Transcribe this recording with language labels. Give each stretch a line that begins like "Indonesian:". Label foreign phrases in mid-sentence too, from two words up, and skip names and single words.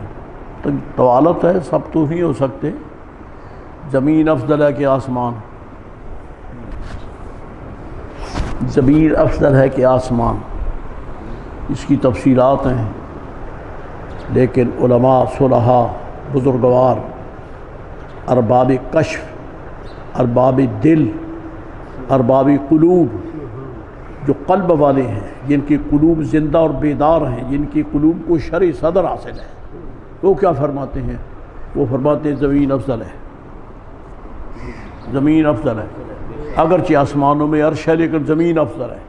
Urdu: تو طوالت ہے، سب تو نہیں ہو سکتے. زمین افضل ہے کہ آسمان؟ زمین افضل ہے کہ آسمان؟ اس کی تفصیلات ہیں، لیکن علماء، صلحاء، بزرگوار، ارباب کشف، ارباب دل، ارباب قلوب، جو قلب والے ہیں، جن کی قلوب زندہ اور بیدار ہیں، جن کی قلوب کو شرع صدر حاصل ہے، وہ کیا فرماتے ہیں؟ وہ فرماتے ہیں زمین افضل ہے. زمین افضل ہے، اگرچہ آسمانوں میں عرش ہے لیکن زمین افضل ہے.